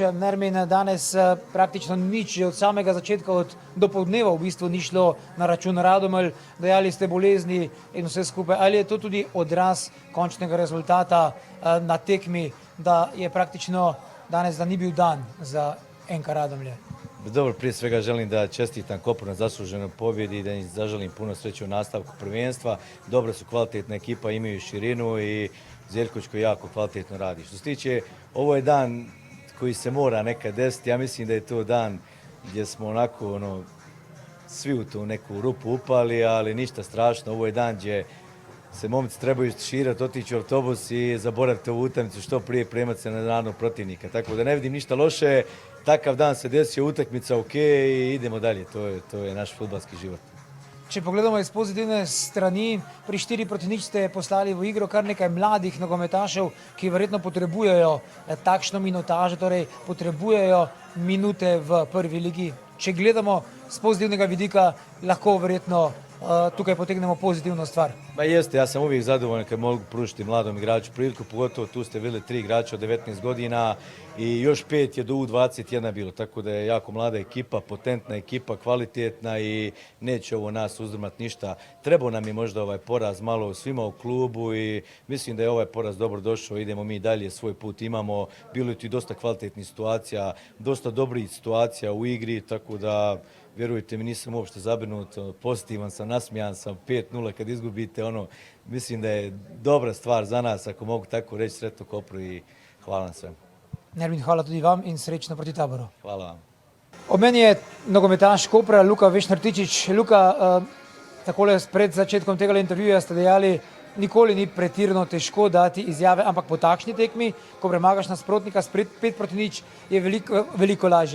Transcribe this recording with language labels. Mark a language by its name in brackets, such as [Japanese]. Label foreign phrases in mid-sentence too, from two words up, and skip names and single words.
[Slovenian] Nermin, danes praktično nič, že od samega začetka, od dopoldneva v bistvu ni šlo na račun Radomelj. Dejali ste bolezni in vse skupaj. Ali je to tudi odraz končnega rezultata na tekmi, da je praktično danes, da ni bil dan za NK Radomlje? [Bosnian] Dobro, prije svega želim da čestitam Kopru na zasluženoj pobjedi i da im zaželim puno sreće u nastavku prvenstva. Dobro su, kvalitetna ekipa, imaju širinu i Zeljković koji jako kvalitetno radi. Što se tiče, ovo je dan koji se mora nekad desiti. Ja mislim da je to dan gdje smo onako svi u tu neku rupu upali, ali ništa strašno. Ovo je dan gdje se momci trebaju širati, otići u autobus i zaboraviti ovu utakmicu, što prije premati se na naravnog protivnika. Tako da ne vidim ništa loše. Takav dan se desio, utakmica ok i idemo dalje. To je naš fudbalski život. [Slovenian] Če pogledamo iz pozitivne strani, pri 4-0 ste poslali v igro kar nekaj mladih nogometašev, ki verjetno potrebujejo takšno minutažo, torej potrebujejo minute v prvi ligi. Če gledamo z pozitivnega vidika, lahko verjetno tukaj potegnemo pozitivno stvar. [Bosnian] Ba jeste, ja sam uvijek zadovoljan kad mogu pružiti mladom igraču priliku, pogotovo tu ste bili 3 igrača od 19 godina i još 5 je do U21 bilo, tako da je jako mlada ekipa, potentna ekipa, kvalitetna i neće ovo nas uzdrmati ništa. Trebao nam je možda ovaj poraz malo svima u klubu i mislim da je ovaj poraz dobro došao, idemo mi dalje, svoj put imamo, bilo je tu dosta kvalitetnih situacija, dosta dobrih situacija u igri, tako da vjerujte mi, nisam uopšte zabrinut, pozitivan sam, nasmijan sam, 5:0 kad izgubite, mislim da je dobra stvar za nas, ako mogu tako reći, sretno Kopru i hvala na svemu. [Slovenian] Nermin, hvala tudi vam in srečno proti Taboru. [Bosnian] Hvala vam. [Slovenian] Ob meni je nogometaš Kopra Luka Vešner-Tičić. Luka, takole pred začetkom tega intervjuja ste dejali, nikoli ni pretirano težko dati izjave, ampak po takšni tekmi, ko premagaš nasprotnika s 5-0, je veliko lažje.